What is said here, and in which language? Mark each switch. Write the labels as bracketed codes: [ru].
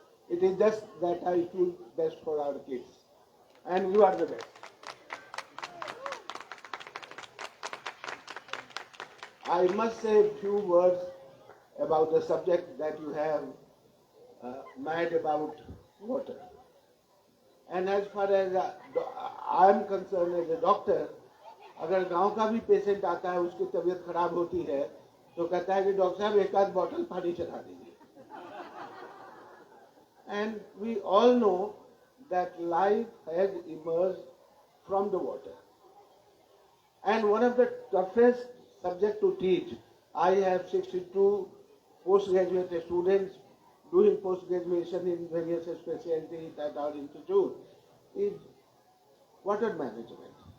[en] It is just that I feel best for our kids. And you are the best. I must say a few words about the subject that you have made about water. And as far as I am concerned as a doctor, [hi] अगर गांव का भी patient आता है उसकी तबीयत खराब होती है तो कहता है कि डॉक्टर साहब एक आध बॉटल पानी चढ़ा दीजिए. [en] And we all know that life has emerged from the water. And one of the toughest subject to teach, I have 62 postgraduate students doing post-graduation in various specialties at our institute, is water management.